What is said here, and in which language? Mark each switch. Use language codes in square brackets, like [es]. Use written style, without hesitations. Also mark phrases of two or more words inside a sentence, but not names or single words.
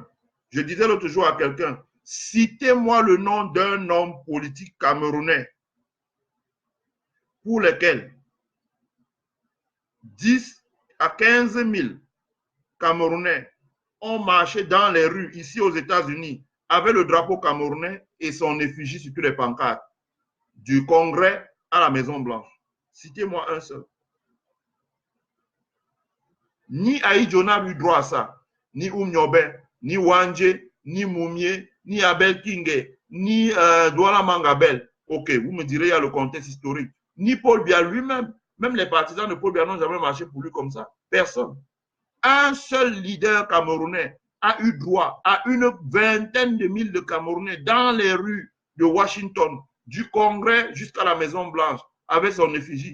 [fr] Je disais l'autre jour à quelqu'un, citez-moi le nom d'un homme politique camerounais pour lequel 10 à 15 000 Camerounais ont marché dans les rues ici aux États-Unis avec le drapeau camerounais et son effigie sur toutes les pancartes, du Congrès à la Maison-Blanche. Citez-moi un seul. Ni Aïdjo n'a eu droit à ça, ni Oumniobe, ni Wanje, ni Moumie, ni Abel Kingé, ni Douala Mangabel. Ok, vous me direz, il y a le contexte historique. Ni Paul Biya lui-même, même les partisans de Paul Biya n'ont jamais marché pour lui comme ça. Personne. Un seul leader camerounais a eu droit à une vingtaine de mille de Camerounais dans les rues de Washington, du Congrès jusqu'à la Maison-Blanche, avec son effigie.